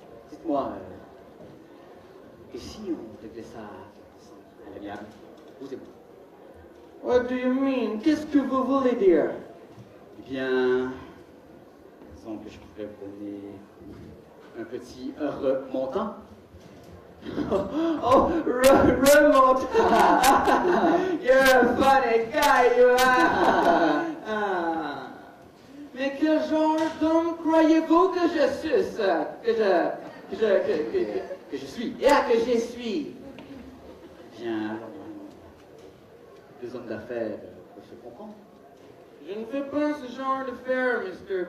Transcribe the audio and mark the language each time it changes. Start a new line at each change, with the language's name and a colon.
French: Dites-moi, et si on réglait ça à l'amiable? Posez-moi.
English: What do you mean?
French: Qu'est-ce que vous voulez dire? Eh bien, disons que je pourrais vous donner un petit remontant. Oh, remonte!
English: You're a funny guy, you are! Ah.
French: Mais quel genre d'homme croyez-vous que je suis? Que je suis. Yeah, que je suis! Bien, alors, deux hommes d'affaires peuvent se comprendre. Je ne fais pas ce genre d'affaires, Mr.